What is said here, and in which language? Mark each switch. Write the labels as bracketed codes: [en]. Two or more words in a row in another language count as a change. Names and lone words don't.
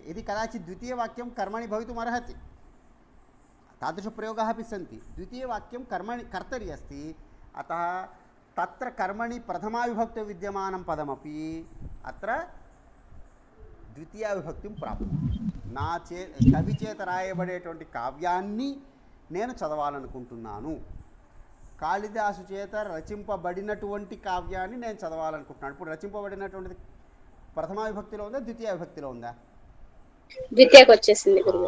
[sa] यदि कदाचित् द्वितीयवाक्यं कर्मणि भवितुमर्हति, तादृशप्रयोगाः अपि सन्ति. द्वितीयवाक्यं कर्मणि कर्तरि अस्ति, अतः तत्र कर्मणि प्रथमाविभक्तौ विद्यमानं पदमपि अत्र द्वितीयाविभक्तिं प्राप्नोति. [te] కవి చేత రాయబడేటువంటి కావ్యాన్ని నేను చదవాలనుకుంటున్నాను. కాళిదాసు చేత రచింపబడినటువంటి కావ్యాన్ని నేను చదవాలనుకుంటున్నాను. ఇప్పుడు రచింపబడినటువంటిది ప్రథమా విభక్తిలో ఉందా, ద్వితీయ విభక్తిలో ఉందా? ద్వితీయకు వచ్చేసింది గురువు.